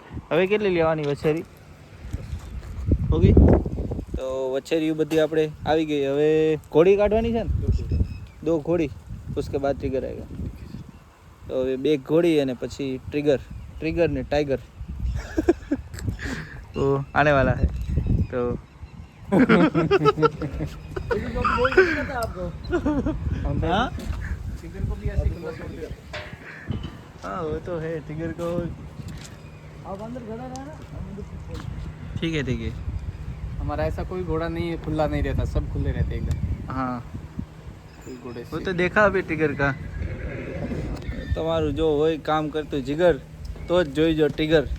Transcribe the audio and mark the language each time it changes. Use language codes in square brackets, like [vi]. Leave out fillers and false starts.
[gu] હવે કેટલી લેવાની વછેરી? ઓકે, તો વછેરીઓ બધી આપણે આવી ગઈ. હવે ઘોડી કાઢવાની છે ને, 2 ઘોડી, [hi] उसके बाद ट्रिगर आएगा. तो હવે 2 ઘોડી અને પછી ट्रिगर ने टाइगर तो आने वाला है. तो हाँ टिगर को भी ऐसे खुला छोड़ दिया। हाँ वो तो है. ट्रिगर को अब अंदर घोड़ा रहा ना, ठीक है. हमारा ऐसा कोई घोड़ा नहीं है, खुला नहीं रहता, सब खुले रहते एकदम। हाँ कोई घोड़े वो तो देखा अभी ट्रिगर का. [gu] તમારું જો હોય કામ કરતું જીગર તો જ જોઈજો ટિગર.